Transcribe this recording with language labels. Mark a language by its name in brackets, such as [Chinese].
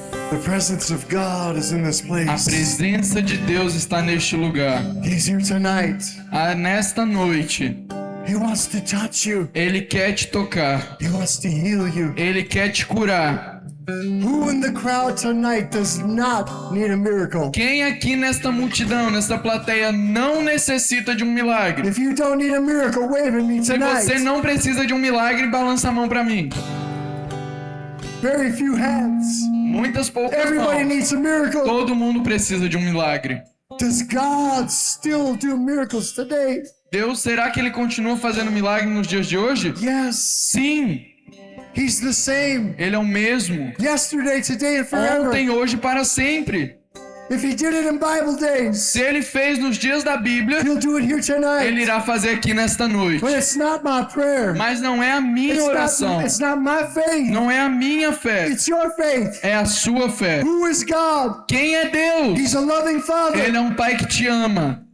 [English] The presence of God is in this [Portuguese] A [English] place. [Portuguese] presença de Deus está neste lugar. [English] He's here tonight. [Portuguese] Nesta noite, [English] He wants to touch you. [Portuguese] Ele quer te tocar. [English] He wants to heal you. [Portuguese] Ele quer te curar. [English] Who in the crowd tonight does not need a miracle? [Portuguese] Quem aqui nesta multidão, nesta plateia, não necessita de um milagre? [English] If you don't need a miracle, wave at me [Portuguese] Se [English] tonight. [Portuguese] você não precisa de um milagre, balança a mão pra mim. [English] Very few hands. [Portuguese] Muitas poucas [English] Everybody [Portuguese] mãos. [English] needs a miracle. [Portuguese] Todo mundo precisa de um milagre. [English] Does God still do miracles today? [Portuguese] Deus, será que Ele continua fazendo milagre nos dias de hoje? [English] Yes. [Portuguese] Sim, [English] He's the same. [Portuguese] Ele é o mesmo. [English] Yesterday, today, and forever. [Portuguese] Ontem, hoje, para sempre. [English] If he did it in Bible days, [Portuguese] Se ele fez nos dias da Bíblia, [English] he'll do it here tonight. [Portuguese] ele irá fazer aqui nesta noite. [English] But it's not my prayer. [Portuguese] Mas não é a minha oração. [English] It's not my faith. [Portuguese] Não é a minha fé. [English] It's your faith. [Portuguese] É a sua fé. [English] Who is God? [Portuguese] Quem é Deus? [English] He's a loving Father. [Portuguese] Ele é um pai que te ama.